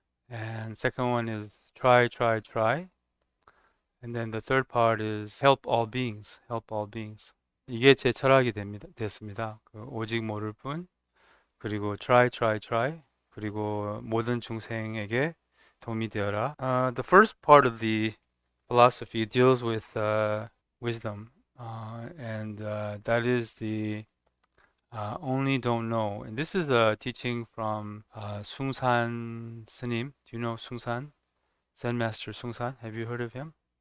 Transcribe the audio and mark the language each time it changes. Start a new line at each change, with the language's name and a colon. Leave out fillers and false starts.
English: And second one is try, try, try. And then the third part is help all beings, help all beings.
Korean: 이게 제 철학이 됐습니다. 오직 모를 뿐, 그리고
English: try, try, try,
Korean: 그리고 모든 중생에게 도움이 되어라.
English: The first part of the philosophy deals with wisdom, and that is the only don't know. And this is a teaching from 숭산 Snim. Do you know Seungsahn? Zen Master Seungsahn. Have you heard of him?